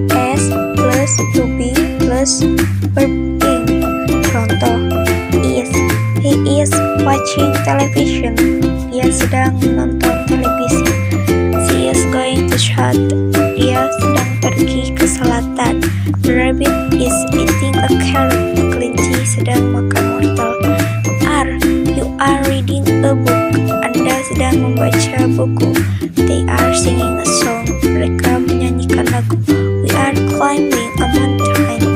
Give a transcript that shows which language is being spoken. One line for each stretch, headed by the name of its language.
English: S plus to be plus verb ing. Contoh, he is watching television.
Indonesian: Dia sedang menonton televisi.
English: She is going to shop.
Indonesian: Dia sedang pergi ke selatan.
English: The rabbit is eating a carrot.
Indonesian: Kelinci sedang makan wortel.
English: You are reading a book.
Indonesian: Anda sedang membaca buku.
English: They are singing a song.
Indonesian: Mereka menyanyikan lagu.
English: We are climbing a mountain.